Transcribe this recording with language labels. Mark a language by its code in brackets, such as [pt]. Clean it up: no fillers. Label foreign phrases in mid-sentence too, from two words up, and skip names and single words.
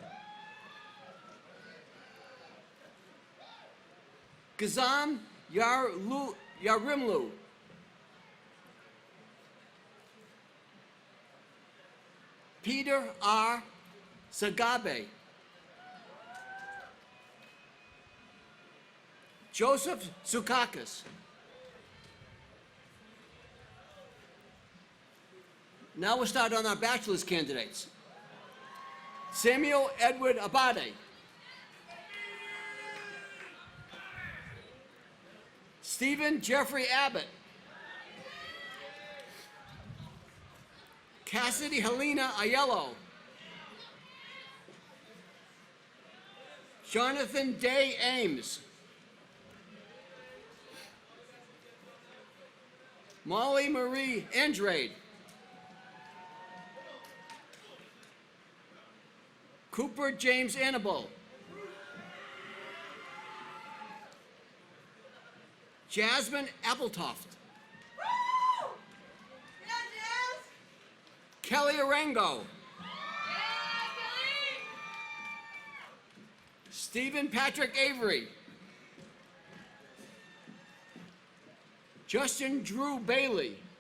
[en] Gazam Yarimlu. Peter R. Sagabe. Joseph Sukakis. Now we'll start on our bachelor's candidates. Samuel Edward Abade. Stephen Jeffrey Abbott. Cassidy Helena Aiello. Jonathan Day Ames. Molly Marie Andrade. Cooper James Annabelle. Jasmine Appletoft. Kelly Arango. Stephen Patrick Avery. Justin Drew Bailey.